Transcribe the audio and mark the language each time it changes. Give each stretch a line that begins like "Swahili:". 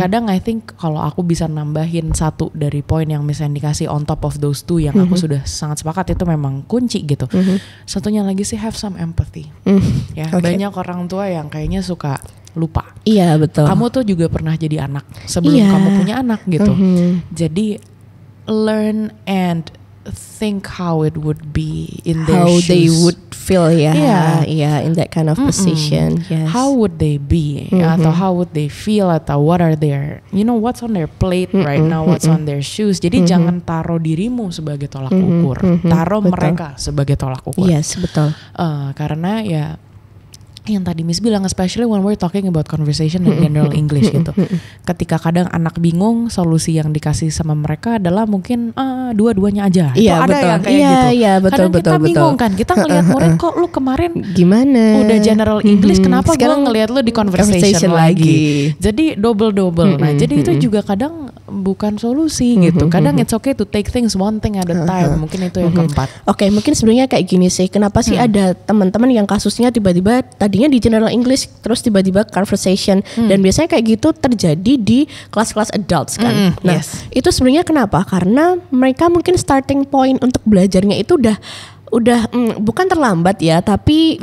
Indonesian: Kadang I think kalau aku bisa nambahin satu dari poin yang misalnya dikasih
English: on top of those two
Indonesian: yang aku sudah sangat sepakat itu memang kunci gitu. Satunya lagi sih
English: have some empathy.
Indonesian: Ya, banyak orang tua yang kayaknya suka lupa. Iya betul. Kamu tuh juga pernah jadi anak sebelum kamu punya anak gitu.
English: Jadi learn and think how it would be in their shoes. How they would feel in that kind of position. How would they be atau how would they feel atau what are their what's on their plate right now, what's on their shoes.
Indonesian: Jadi jangan taruh dirimu sebagai tolak ukur, taruh mereka sebagai tolak ukur. Yes, betul. Karena ya yang tadi Miss bilang,
English: especially when we're talking about conversation in general English
Indonesian: gitu. Ketika kadang anak bingung, solusi yang dikasih sama mereka adalah mungkin dua-duanya aja. Iya, betul. Ada yang kayak gitu. Iya, betul, kadang kita bingung kan, kita ngelihat murid kok lu kemarin gimana? Udah general English, kenapa gue ngelihat lu di conversation lagi. Jadi double. Nah, jadi itu juga kadang bukan solusi gitu.
English: Kadang it's okay to take things one thing at a time.
Indonesian: Mungkin itu yang keempat. Oke, mungkin sebenarnya kayak gini sih. Kenapa sih ada teman-teman yang kasusnya tiba-tiba tadinya di general English terus tiba-tiba conversation dan biasanya kayak gitu terjadi di kelas-kelas adults kan. Nah, itu sebenarnya kenapa? Karena mereka mungkin starting point untuk belajarnya itu udah bukan terlambat ya, tapi